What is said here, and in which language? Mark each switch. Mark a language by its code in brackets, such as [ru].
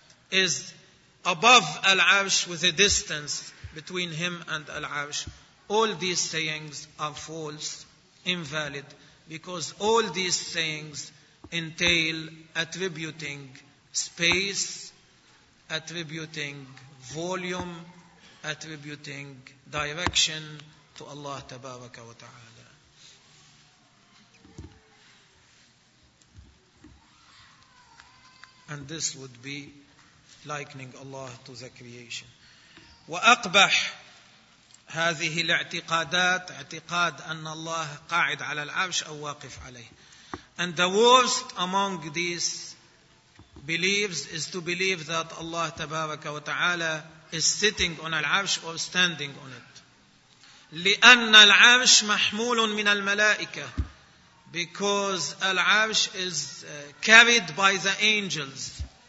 [en] is above al-Arsh with a distance between him and al-Arsh, all these sayings are false, invalid, because all these sayings entail attributing space, attributing volume, attributing direction to Allah [ar] Tabaraka wa Ta'ala. [en] And this would be likening Allah to the creation. [ar] وأقبح هذه الاعتقادات اعتقاد أن الله قاعد على العرش أو واقف عليه. [en] And the worst among these beliefs is to believe that Allah [ar] Tabaraka wa Ta'ala [en] is sitting on al-Arsh or standing on it. [ar] لِأَنَّ الْعَرْشِ مَحْمُولٌ مِنَ الْمَلَائِكَةِ. [en] Because al-Arsh is carried by the angels.